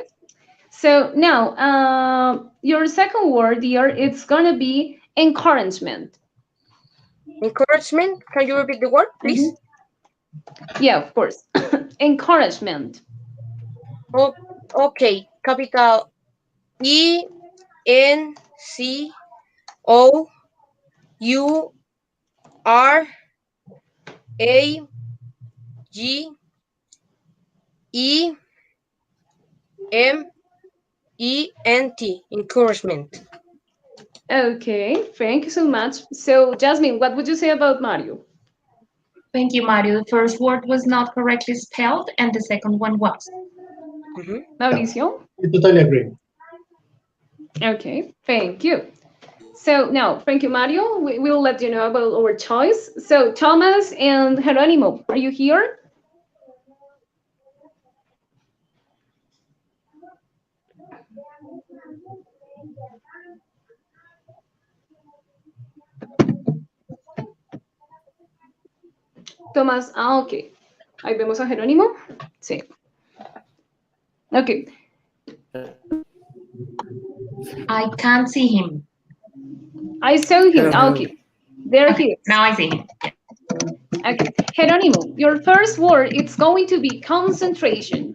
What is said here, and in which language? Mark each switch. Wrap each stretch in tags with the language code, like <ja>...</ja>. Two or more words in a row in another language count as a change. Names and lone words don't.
<en>So now, your second word here, it's gonna be encouragement. Encouragement? Can you repeat the word, please? Mm-hmm. Yeah, of course. Encouragement. Oh, okay. Capital E N C O U R A G E M E N T. Encouragement. Okay, thank you so much. So, Jasmine, what would you say about Mario? Thank you, Mario. The first word was not correctly spelled, and the second one was. Mauricio? I totally agree. Okay, thank you. So now, thank you, Mario. We will let you know about our choice. So, Thomas and Jerónimo, are you here? Tomás, ok.</en> <es>Ahí vemos a Jerónimo. Sí.</es> <en>Ok. I can't see him. I saw him. Hello. Okay. There he is. Now I see him. Okay. Jerónimo, your first word, it's going to be concentration.</en>